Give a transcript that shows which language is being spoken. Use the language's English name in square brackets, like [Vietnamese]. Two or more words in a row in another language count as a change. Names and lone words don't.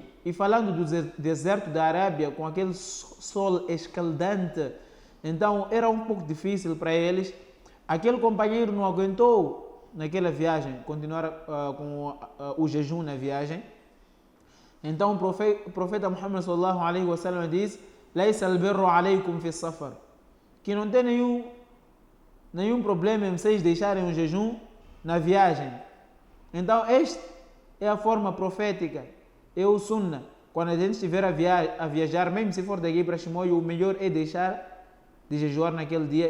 [Portuguese] E falando do deserto da Arábia, com aquele sol escaldante, então era um pouco difícil para eles. Aquele companheiro não aguentou naquela viagem, continuar com o jejum na viagem, então o profeta Muhammad [Arabic] صلى الله عليه وسلم [Portuguese] diz: [Arabic] "ليس البر عليكم في سفر", [Portuguese] que não tem nenhum problema em vocês deixarem o jejum na viagem. Então esta é a forma profética, é o sunnah. Quando a gente estiver a viajar, mesmo se for daqui para Chimoio, o melhor é deixar de jejuar naquele dia.